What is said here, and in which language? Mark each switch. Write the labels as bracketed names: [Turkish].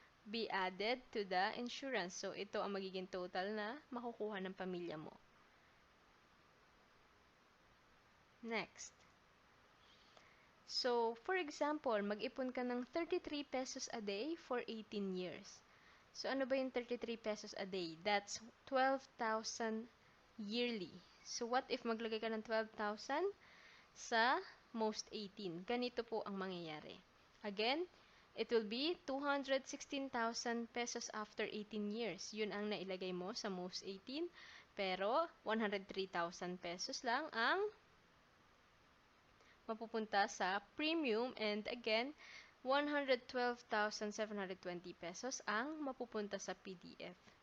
[English] be added to the insurance. [Filipino] So, ito ang magiging total na makukuha ng pamilya mo. [English] Next. So, for example, [Filipino] mag-ipon ka ng [English] 33 pesos a day for 18 years. So, [Filipino] ano ba yung [English] 33 pesos a day? That's 12,000 yearly. [Filipino] So, [English] what if [Filipino] maglagay ka ng 12,000 sa MOST18? Ganito po ang mangyayari. [English] Again, it will be 216,000 pesos after 18 years. [Filipino] Yun ang nailagay mo sa MOST18. Pero, 103,000 pesos lang ang mapupunta sa premium, and again 112,720 pesos ang mapupunta sa PDF.